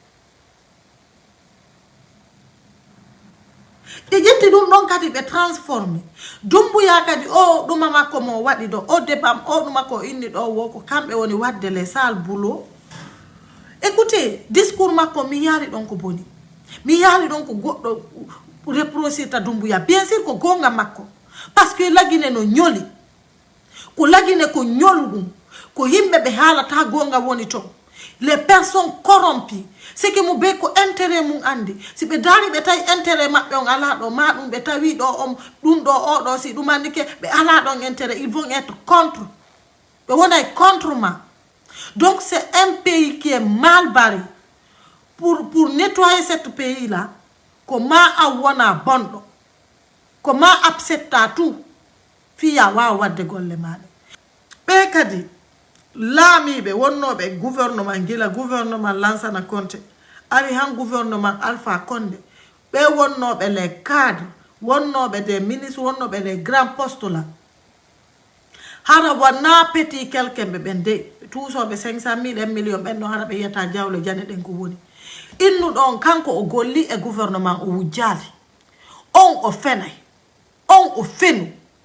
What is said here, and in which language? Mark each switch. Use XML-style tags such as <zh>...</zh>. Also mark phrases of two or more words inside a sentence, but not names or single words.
<ff>ɓe ƴetti ɗum ɗon kadi ɓe transformé Dumbuya kadi o ɗuma makko mo waɗi ɗo o debam o ɗuma ko inni ɗo wo ko kamɓe woni wadde</ff> <fr>les sales boulot écoutez</fr> <ff>discours makko mi yaari ɗon ko boni mi yaari ɗon ko goɗɗo reprocirta Dumbuya</ff> <fr>bien sûr</fr> <ff>ko gonga makko</ff> <fr>parce que</fr> <ff>lagine no ñoli ko lagine ko ñolɗum ko yimɓe ɓe haalata gonga woni ton</ff> <fr>les personnes corrompues c'est que</fr> <ff>mo be ko intérêt mum andi si ɓe daari ɓe tawi intérêt maɓɓe on ala ɗo ma ɗum ɓe tawi ɗo on ɗum ɗo oɗo si ɗum andike ɓe ala ɗon intérêt</ff> <fr>ils vont être contre</fr> <ff>ɓe wonay contre ma</ff> <fr>donc c'est un pays qui est mal barré pour nettoyer ce pays là</fr> <ff>ko ma a wona bonɗo ko ma accepta tout fiya wawa wadde golle maɗe ɓe kadi laamiɓe wonnoɓe gouvernement gila gouvernement Lansana Conté ari han gouvernement Alpha Condé ɓe wonnoɓe</ff> <fr>les cadres</fr> <ff>wonnoɓe</ff> <fr>des ministres</fr> <ff>wonnoɓe</ff> <fr>les grands postes là</fr> <ff>hara wonna</ff> <fr>petit quelqu'un</fr> <ff>ɓe ɓen de tuusoɓe 500 000 1 million ɓenno hara ɓe yiyata jawle jane ɗen ko woni innuɗon kanko o golli e gouvernement o wujjali on o fenay on o fenu</ff>